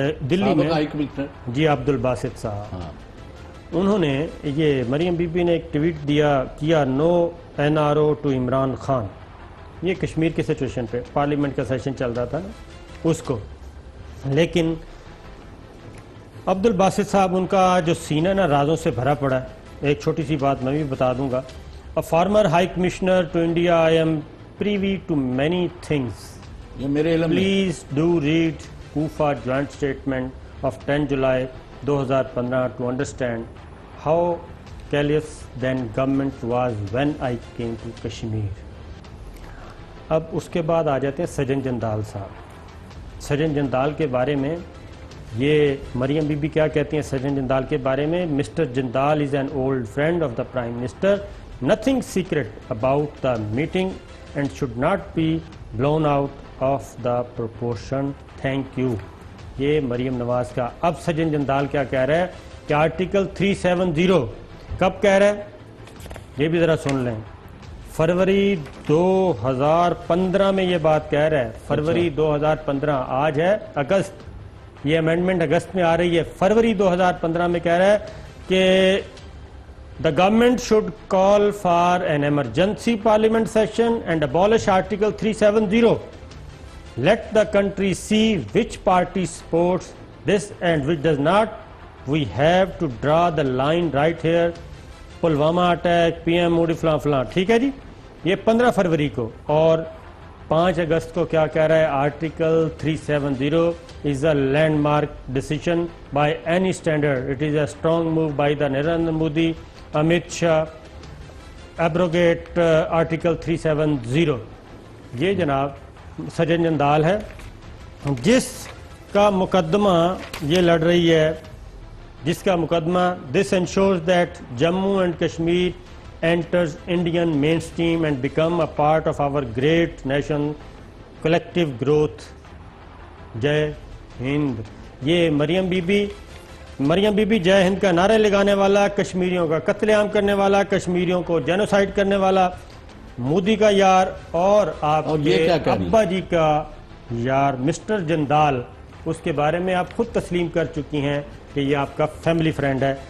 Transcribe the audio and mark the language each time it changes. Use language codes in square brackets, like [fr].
[ur] دلی میں، جی عبد الباسط صاحب، انہوں نے یہ مریم بی بی نے ایک ٹویٹ کیا [en] no NRO to Imran Khan, [ur] یہ کشمیر کی سچویشن پہ، پارلیمنٹ کا سیشن چل رہا تھا نا اس کو، لیکن عبد الباسط صاحب ان کا جو سینہ نا رازوں سے بھرا پڑا ہے. ایک چھوٹی سی بات میں بھی بتا دوں گا. [en] A former High Commissioner to India, I am privy to many things. [ur] یہ میرے علم میں [en] Please do read Kufa joint statement of 10 July 2015 to understand how callous then government was when I came to Kashmir. [ur] اب اس کے بعد آ جاتے ہیں سجن جندال صاحب. سجن جندال کے بارے میں یہ مریم بی بی کیا کہتی ہیں سجن جندال کے بارے میں؟ [en] Mister Jindal is an old friend of the prime minister. Nothing secret about the meeting and should not be blown out of the proportion. Thank you. [ur] یہ مریم نواز کا. اب سجن جندال کیا کہہ رہا ہے کہ آرٹیکل 370 کب کہہ رہا ہے یہ بھی ذرا سن لیں. فروری 2015 میں یہ بات کہہ رہا ہے. فروری 2015 آج ہے اگست. یہ امینڈمنٹ اگست میں آ رہی ہے. فروری 2015 میں کہہ رہا ہے کہ [en] the government should call for an emergency parliament session and abolish article 370. Let the country see which party supports this and which does not. We have to draw the line right here. [ur] Pulwama attack, P M موڈی فلاں فلاں. ٹھیک ہے جی. یہ 15 فروری کو. اور 5 اگست کو کیا کہہ رہا ہے؟ Article 370 [en] is a landmark decision by any standard. It is a strong move by the Narendra Modi, Amit Shah, abrogate article 370. [ur] یہ جناب سجن جندال ہے جس کا مقدمہ [en] یہ لڑ رہی ہے, جس کا مقدمہ this ensures that Jammu and Kashmir enters Indian mainstream and become a part of our great nation collective growth. [ur] جے ہند. یہ مریم بی بی جے ہند کا نعرہ لگانے والا, کشمیریوں کا قتل عام کرنے والا, کشمیریوں کو جینوسائیڈ کرنے والا, مودی کا یار, اور آپ یہ ابا جی کا یار مسٹر جندال, اس کے بارے میں آپ خود تسلیم کر چکی ہیں کہ یہ آپ کا فیملی فرینڈ ہے.